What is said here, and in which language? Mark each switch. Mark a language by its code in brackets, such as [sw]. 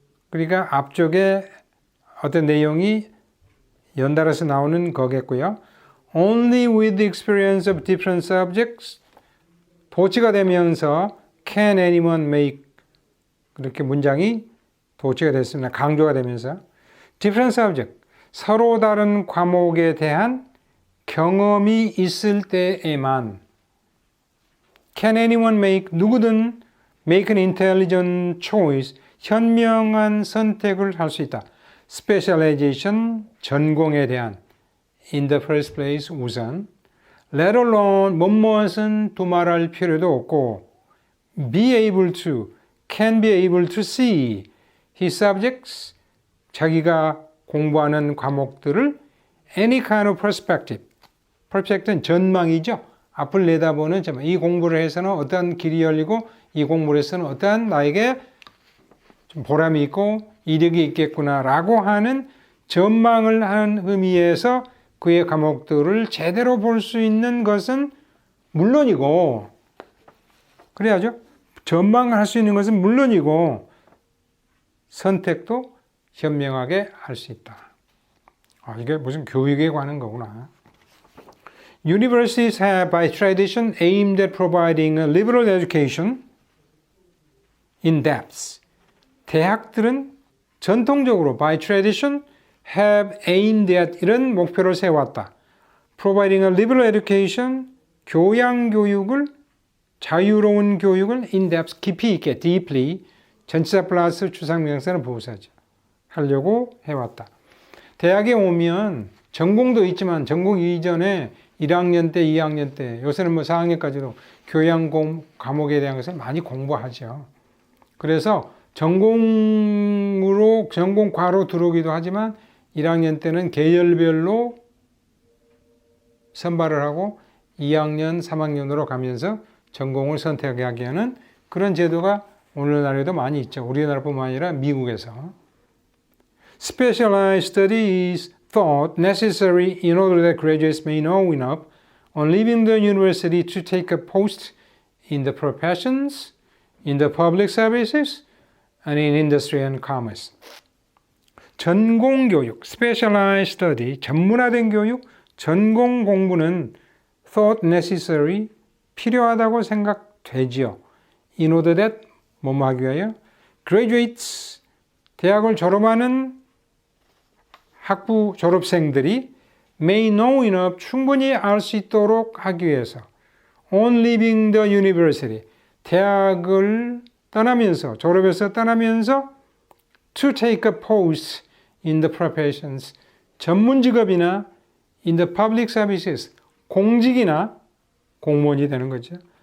[ko] 그러니까 앞쪽에 어떤 내용이 연달아서 나오는 거겠고요. [en] Only with the experience of different subjects [ko] 도치가 되면서 [en] can anyone make [ko] 그렇게 문장이 도치가 됐습니다. 강조가 되면서 [en] different subject [ko] 서로 다른 과목에 대한 경험이 있을 때에만 [en] Can anyone [ko] 누구든 [en] make an intelligent choice, [ko] 현명한 선택을 할 수 있다. [en] Specialization, [ko] 전공에 대한 [en] in the first place, [ko] 우선 [en] let alone, [ko] 무엇은 두말할 필요도 없고 [en] be able to, can be able to see his subjects, [ko] 자기가 공부하는 과목들을 [en] any kind of perspective, perspective는 [ko] 전망이죠. 앞을 내다보는 전망. 이 공부를 해서는 어떠한 길이 열리고 이 공부를 해서는 어떠한 나에게 좀 보람이 있고 이득이 있겠구나라고 하는 전망을 하는 의미에서 그의 과목들을 제대로 볼 수 있는 것은 물론이고, 그래야죠. 전망을 할 수 있는 것은 물론이고 선택도 현명하게 할 수 있다. 이게 무슨 교육에 관한 거구나. [en] Universities have by tradition aimed at providing a liberal education in depth. [ko] 대학들은 전통적으로 [en] by tradition have aimed at [ko] 이런 목표를 세웠다. [en] Providing a liberal education, [ko] 교양교육을, 자유로운 교육을 [en] in depth, [ko] 깊이 있게, [en] deeply, [ko] 전치사 플러스 주상명사는 부사죠. 하려고 해왔다. 대학에 오면 전공도 있지만 전공 이전에 1학년 때, 2학년 때, 요새는 뭐 4학년까지도 교양 과목에 대한 것을 많이 공부하죠. 그래서 전공과로 들어오기도 하지만 1학년 때는 계열별로 선발을 하고 2학년, 3학년으로 가면서 전공을 선택하게 하는 그런 제도가 오늘날에도 많이 있죠. 우리나라뿐만 아니라 미국에서. [en] Specialized study is thought necessary in order that graduates may know enough on leaving the university to take a post in the professions, in the public services, and in industry and commerce. [ko] 전공교육, [en] specialized study, [ko] 전문화된 교육, 전공 공부는 [en] thought necessary, [ko] 필요하다고 생각되지요. [en] In order that, [ko] 뭐뭐 하기 위하여, [en] graduates, [ko] 대학을 졸업하는 학부 졸업생들이 [en] may know enough, [ko] 충분히 알 수 있도록 하기 위해서 [en] on leaving the university, [ko] 대학을 떠나면서, 졸업해서 떠나면서 [en] to take a post in the professions, [ko] 전문 직업이나 [en] in the public services, [ko] 공직이나 공무원이 되는 거죠.